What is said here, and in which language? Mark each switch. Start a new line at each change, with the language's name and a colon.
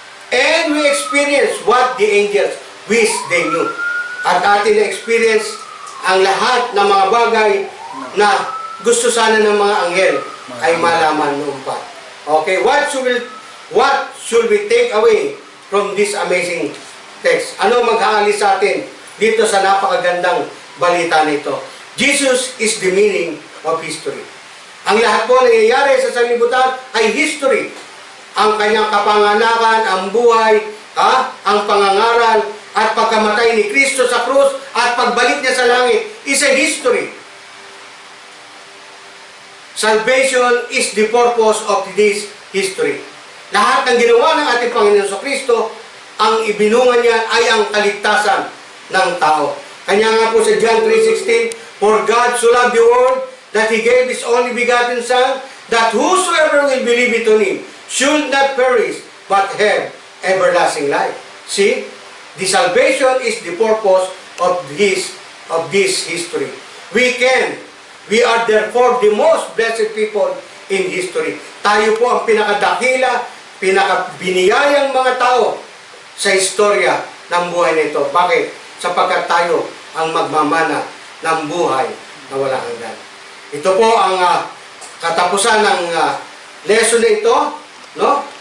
English: And we experience what the angels wish they knew.
Filipino: At atin na-experience ang lahat ng mga bagay na gusto sana ng mga anghel ay malaman noon pa.
English: Okay, what should we take away from this amazing text?
Filipino: Ano mag-aalis sa atin dito sa napakagandang balita nito?
English: Jesus is the meaning of history.
Filipino: Ang lahat po nangyayari sa sanlibutan ay history. Ang kanyang kapanganakan, ang buhay, ang pangangaral, at pagkamatay ni Kristo sa krus, at pagbalik niya sa langit,
English: is a history. Salvation is the purpose of this history.
Filipino: Lahat ng ginawa ng ating Panginoon sa Kristo, ang ibinungan niya ay ang kaligtasan ng tao. Kanya nga po sa
English: John 3:16, For God so loved the world, that He gave His only begotten Son, that whosoever will believe it on Him should not perish, but have everlasting life. See? The salvation is the purpose of this history. We are therefore the most blessed people in history.
Filipino: Tayo po ang pinakadakila, pinakabiniyayang mga tao sa istorya ng buhay nito. Bakit? Sapagkat tayo ang magmamana ng buhay na walang hanggan. Ito po ang katapusan ng lesson na ito, no?